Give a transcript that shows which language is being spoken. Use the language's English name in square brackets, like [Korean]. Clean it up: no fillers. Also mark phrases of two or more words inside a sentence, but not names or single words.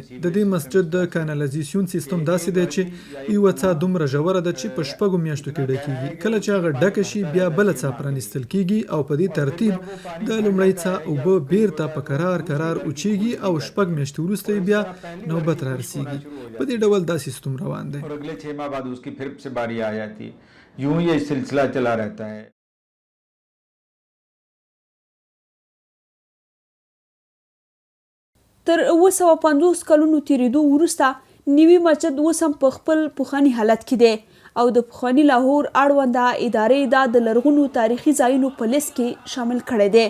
[Pashto] د دې مسجد د کانالیزاسیون سیستم داسې دی چې یوه څاه دومره ژوره ده چې په 6 میاشتو کې ډکېږي. کله چې هغه ډکه شي بیا بله څاه پرانیستل کېږي او په دې ترتیب د لومړۍ څاه اوبه بیرته په کرار اوچېږي او 6 میاشتې وروسته بیا نوبت را رسېږي. په دې ډول دا سیستم روان دی. [Urdu] اگلے 6 ماہ بعد اس کی پھر سے باری آ جاتی ہے. یوں یہ سلسلہ چلا رہتا ہے. [Pashto] تر 250 کلونو تیریدو وروسته نیوي مسجد اوس هم په خپل پخواني حالت کې دی او د پخواني لاهور اړونده ادارې دا د لرغونو تاریخي ځایونو په لیست کې شامل کړی دی.